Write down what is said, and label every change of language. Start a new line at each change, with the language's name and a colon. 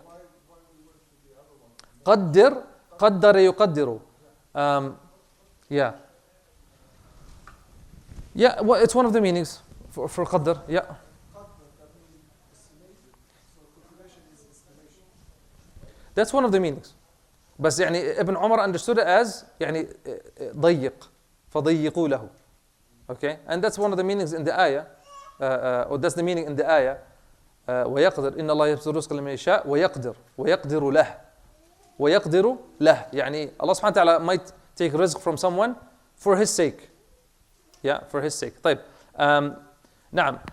English: why we went to the other one.
Arabic: قدر يقدر. Yeah.
English: Yeah, well, it's one of the meanings for qadr. Yeah. That's one of the meanings.
Arabic: بس يعني Ibn Umar
English: understood it as
Arabic: يعني ضيق فضيقوا له.
English: Okay, and that's one of the meanings in the ayah, or that's the meaning in the ayah.
Arabic: ويقدر إن الله يبسط الرزق لمن يشاء ويقدر له له يعني
English: Allah subhanahu wa ta'ala might take rizq from someone for his sake. Yeah, for his sake. طيب. نعم.